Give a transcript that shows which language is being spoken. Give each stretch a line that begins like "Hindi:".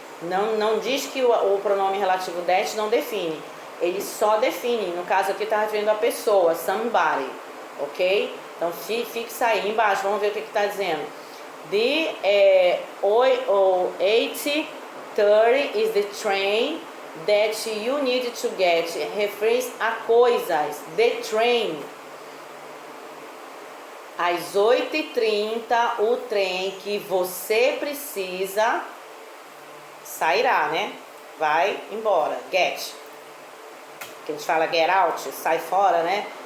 Portuguese: Não diz que o pronome relativo that não define. Ele só define. No caso aqui está referindo à pessoa, somebody, ok? Então fixa aí embaixo. Vamos ver o que está dizendo.
English: The 8:30 is the train that you need to get.
Portuguese: Refere a coisas.
English: The train.
Portuguese: Às 8h30, o trem que você precisa sairá, né? Vai embora. Get. Que a gente fala
English: get out,
Portuguese: sai fora, né?